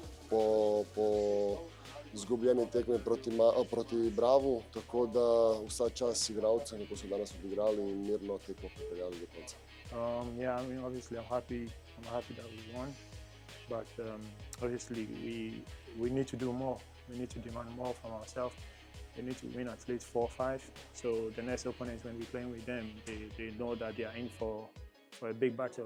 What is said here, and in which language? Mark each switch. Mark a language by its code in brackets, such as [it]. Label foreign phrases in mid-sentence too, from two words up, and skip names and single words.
[sl] po izgubljeni tekmi proti Bravu, tako da vsa čast igralcem, ko so danes odigrali in mirno tekmo pripeljali do konca. [en] Yeah, I mean, obviously I'm happy that we won, but obviously we need to do more. We need to demand more from ourselves. We need to win at least 4-5. So the next opponents, when we're playing with them, they know that they are in for a big battle.